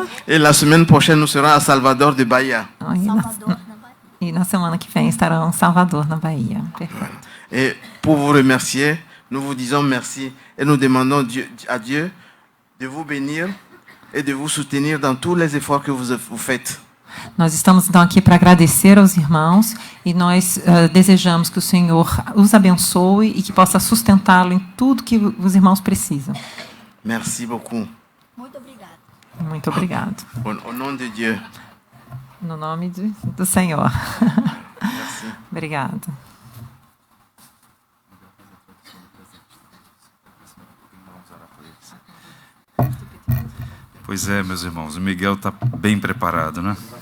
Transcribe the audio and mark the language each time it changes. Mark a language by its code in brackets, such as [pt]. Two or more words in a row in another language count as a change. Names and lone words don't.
[fr] Et la semaine prochaine, nous serons à Salvador de Bahia. [pt] E na semana que vem estarão em Salvador, na Bahia. Perfeito. [fr] Et pour vous remercier, nous vous disons merci et nous demandons à Dieu de vous bénir et de vous soutenir dans tous les efforts que vous faites. [pt] Nós estamos então aqui para agradecer aos irmãos e nós desejamos que o Senhor os abençoe e que possa sustentá-lo em tudo que os irmãos precisam. [fr] Merci beaucoup. [pt] Muito obrigado. [fr] Au nom de Dieu. [pt] No nome do Senhor. [fr] Merci. [pt] Obrigado. Pois é, meus irmãos, o Miguel está bem preparado, né?